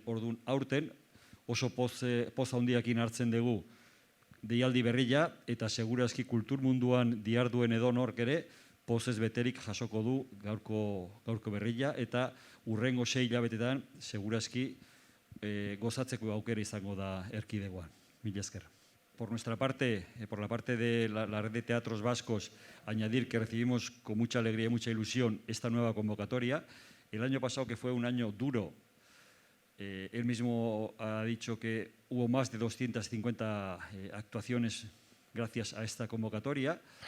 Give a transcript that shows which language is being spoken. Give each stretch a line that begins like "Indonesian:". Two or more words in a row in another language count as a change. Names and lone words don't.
Basque: Orduan, aurten oso poz handiakin hartzen dugu deialdi berria, eta segurazki kultur munduan diharduen edonork ere, pozez beterik jasoko du gaurko berria, eta urrengo 6 hilabetetan segurazki gozatzeko aukera izango da erkidegoan. Mila esker.
Spanish: Por nuestra parte, por la parte de la red de teatros vascos, añadir que recibimos con mucha alegría y mucha ilusión esta nueva convocatoria. El año pasado, que fue un año duro, él mismo ha dicho que hubo más de 250 actuaciones gracias a esta convocatoria.